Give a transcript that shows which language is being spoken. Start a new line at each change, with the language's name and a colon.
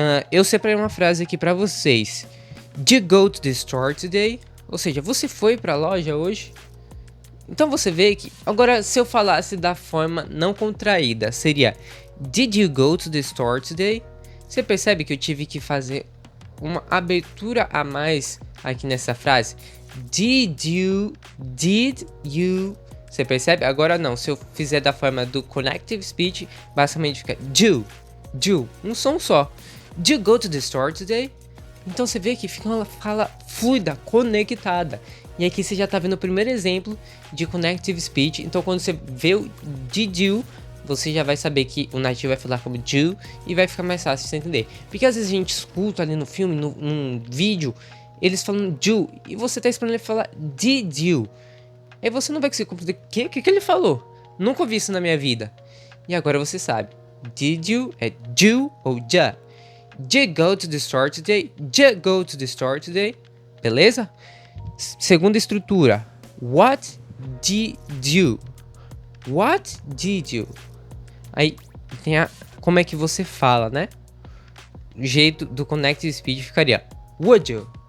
Portuguese: Eu separei uma frase aqui pra vocês.
English: Did you go to the store today?
Portuguese: Ou seja, você foi pra loja hoje? Então você vê que, agora se eu falasse da forma não contraída, seria
English: Did you go to the store today?
Portuguese: Você percebe que eu tive que fazer uma abertura a mais aqui nessa frase.
English: Did you?
Portuguese: Você percebe? Agora não, se eu fizer da forma do Connective Speech, basicamente fica do, um som só.
English: Did you go to the store today?
Portuguese: Então você vê que fica uma fala fluida, conectada. E aqui você já está vendo o primeiro exemplo de Connective Speech. Então quando você vê o
English: did you,
Portuguese: você já vai saber que o nativo vai falar como do e vai ficar mais fácil de você entender. Porque às vezes a gente escuta ali no filme, num vídeo, eles falam do e você está esperando ele falar
English: did you.
Portuguese: Aí você não vai conseguir compreender o que ele falou. Nunca ouvi isso na minha vida. E agora você sabe.
English: Did you
Portuguese: é do ou ja.
English: Did you go to the store today? Did you go to the store today?
Portuguese: Beleza? Segunda estrutura.
English: What did you? What did you?
Portuguese: Aí tem como é que você fala, né? O jeito do Connective Speech ficaria
English: would you?